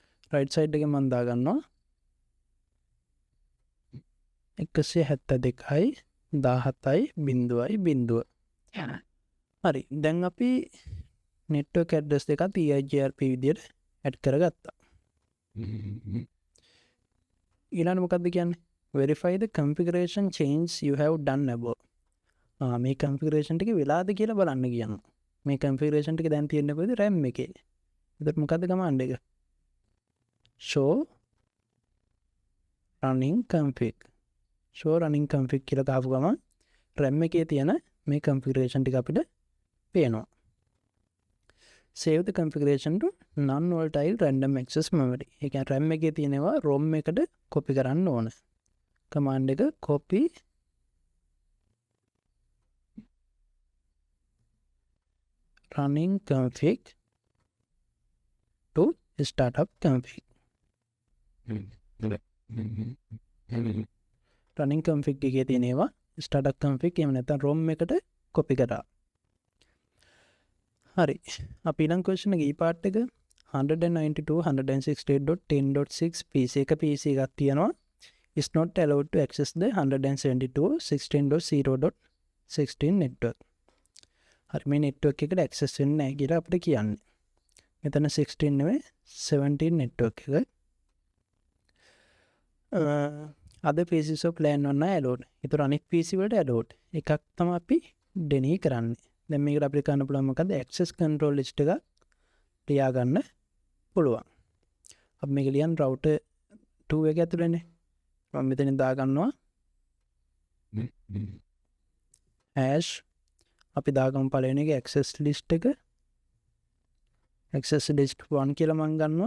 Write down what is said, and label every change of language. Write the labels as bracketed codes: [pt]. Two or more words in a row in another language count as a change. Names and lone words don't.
[en] right side [si] එකෙන් මම දාගන්නවා 172.17.0. හරි දැන් අපි [en] network address [si] දෙකත් EIGRP විදියට ඇඩ් කරගත්තා. ඊළඟ මොකක්ද කියන්නේ [en] verify the configuration change you have done above. [si] මේ configuration ටික වෙලාද කියලා බලන්න කියනවා. මේ configuration ටික දැන් තියෙන්නේ කොහෙද RAM එකේ. එතකොට මොකද්ද command එක? [en] show running config. show running config [si] කියලා දාපු ගමන් RAM එකේ තියෙන මේ configuration ටික අපිට පේනවා. [en] save the configuration to non-volatile random access memory. [si] ඒ කියන්නේ RAM එකේ තියෙනවා ROM එකට copy කරන්න ඕන. [en] command එක copy running config to startup config. running config [si] එකේ තියෙනවා [en] startup config [si] එහෙම නැත්නම් ROM එකට copy කරා. හරි අපි ඊළඟ [en] question එක part එක 192.168.10.6 PC එක PC [si] එකක් තියෙනවා [en] is not allowed to access the 172.16.0.16 network. [si] හරි මේ network එකට access වෙන්නේ නැහැ කියලා අපිට කියන්නේ. මෙතන 16 නෙවෙයි 17 network එක. [en] other PCs of plan one allowed. [si] ඒතර අනිත් PC වලට allowed. එකක් තමයි අපි deny කරන්නේ. දැන් මේකට අපිට කරන්න පුළුවන් මොකද [en] access control list [si] එක ලියා ගන්න පුළුවන්. අපි මේක ලියන්න router 2 එක ඇතුළේනේ. මම මෙතනින් දා ගන්නවා hash අපි දාගමු පළවෙනි එක [en] access list [si] එක [en] access list 1 [si] කියලා මම ගන්නවා.